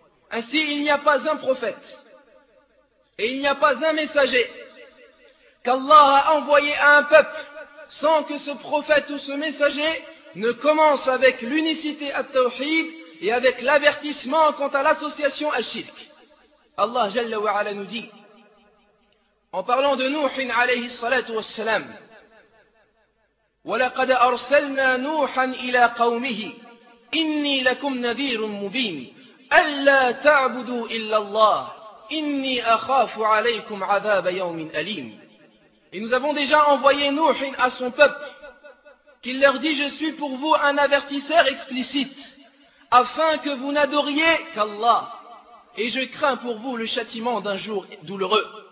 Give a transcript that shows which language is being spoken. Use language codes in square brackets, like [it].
[fr] Ainsi il n'y a pas un prophète et il n'y a pas un messager qu'Allah a envoyé à un peuple sans que ce prophète ou ce messager ne commence avec l'unicité al-tawhid et avec l'avertissement quant à l'association al-shirk. Allah Jalla wa Ala nous dit, en parlant de Nuh alayhi salatu wa salam, [ar] وَلَقَدْ أَرْسَلْنَا نُوحًا إِلَىٰ قَوْمِهِ إِنِّي لَكُمْ نَذِيرٌ مُبِينٌ أَلَّا تَعْبُدُوا إِلَّا اللَّهِ إِنِّي أَخَافُ عَلَيْكُمْ عَذَابَ يَوْمٍ أَلِيمٍ. [fr] Et nous avons déjà envoyé Nuh à son peuple, qu'il leur dit, je suis pour vous un avertisseur explicite, afin que vous n'adoriez qu'Allah, et je crains pour vous le châtiment d'un jour douloureux.